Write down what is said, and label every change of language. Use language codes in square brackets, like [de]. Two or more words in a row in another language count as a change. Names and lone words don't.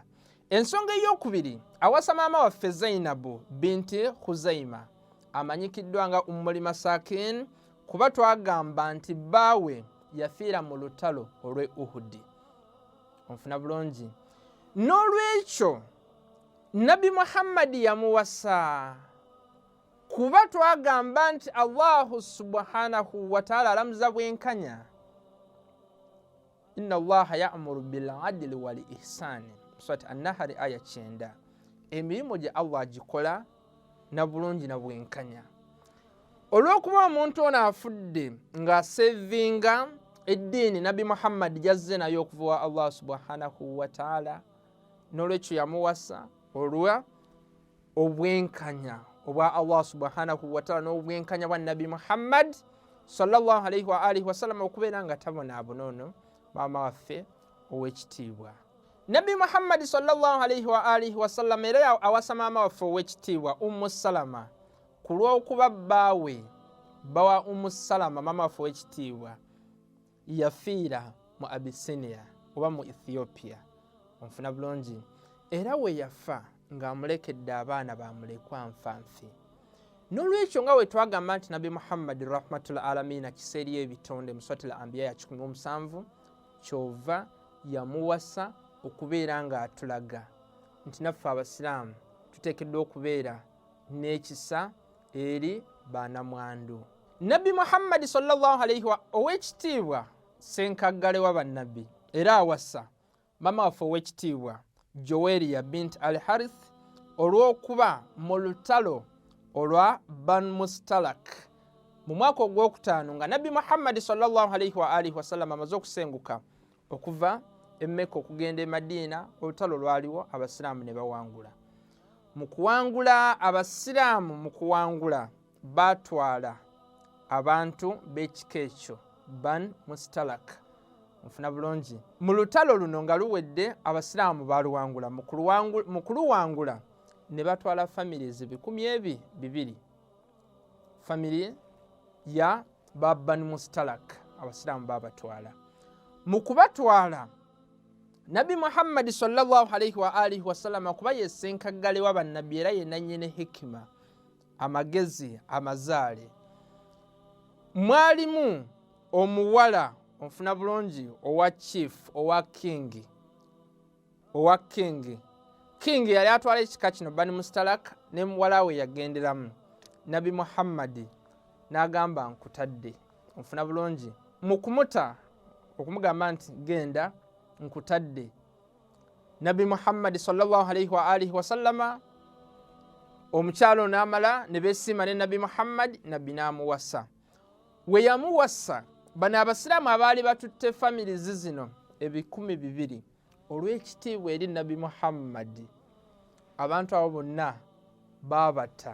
[lg] Ensonga ey'okubiri, awasa maama waffe Zainabu binti Khuzaima, amanyikiddwa nga Ummul Masakin, kuba twagamba nti bbaawe yafiira mu lutalo olw'e Uhudi. Onfuna bulungi. N'olwekyo Nabi Muhammad yamuwasa kuba twagamba nti Allahu [ar] سبحانه وتعالى [lg] alamuza bwenkanya, [ar] إن الله يأمر بالعدل والإحسان, Surat An-Nahl aya 9. [lg] Emirimu gye Allah agikola na bulungi na bwenkanya. Olw'okuba omuntu ono afudde ng'asevinga eddiini Nabi Muhammad jazze nayo okuva wa Allah [ar] سبحانه وتعالى, [lg] n'olwekyo yamuwasa olwa obwenkanya obwa Allah [ar] سبحانه وتعالى [lg] n'obwenkanya bwa Nabi Muhammad [ar] صلى الله عليه وآله وسلم, [lg] okubeera nga tabonaabona ono maama waffe ow'ekitiibwa. Nabi Muhammad [ar] صلى الله عليه وآله وسلم [lg] era awasa maama waffe ow'ekitiibwa Ummu Salama ku lw'okuba bbaawe bawa Ummu Salama maama waffe ow'ekitiibwa yafiira mu Abyssinia oba mu Ethiopia. Onfuna bulungi. Era we yafa ng'amulekedde abaana bamulekwa nfanfi. N'olwekyo nga we twagamba nti Nabi Muhammad [ar] رحمة العالمين [lg] kiseeri y'ebitonde mu Suratul Anbiya ya 17 kyova yamuwasa okubeera ng'atulaga nti naffe abasiraamu tuteekeddwa okubeera n'ekisa eri baanamwandu. Nabi Muhammad [ar] صلى الله عليه و [lg] ow'ekitiibwa ssenkaggale wa bannabbi era awasa mama waffe ow'ekitiibwa Joweria bint al-Harith olw'okuba mu lutalo olwa Banu Mustalak mu mwaka ogwokutaano nga Nabi Muhammad [ar] صلى الله عليه وآله وسلم [lg] amaze okusenguka okuva e Mecca okugenda e Madiina, olutalo lwaliwo, abasiraamu ne bawangula. Mu kuwangula abasiraamu mu kuwangula baatwala abantu b'ekika ekyo Banu Mustalak. Nfuna bulungi. Mu lutalo luno nga luwedde abasiraamu baluwangula. Mu kuluwangula ne batwala families 200. Family ya Banu Mustalak abasiraamu babatwala. Mu kubatwala Nabi Muhammad [ar] صلى الله عليه وآله وسلم [lg] kuba yessenkaggale wa bannabbi era yenna nnyine hikima, amagezi, amazaale. Mwalimu omuwala onfuna bulungi owa chief owa king yali atwala ekika kino Banu Mustalak ne muwala we yagenderamu. Nabi Muhammad n'agamba nkutadde. Onfuna bulungi. Mu kumuta okumugamba nti genda nkutadde, Nabi Muhammad [ar] صلى الله عليه وآله وسلم [lg] omukyalo n'amala ne beesiima ne Nabi Muhammad, Nabbi n'amuwasa. We yamuwasa bano abasiraamu abaali batutte families zino 200 olw'ekitiibwa eri Nabi Muhammad, abantu abo bonna baabata.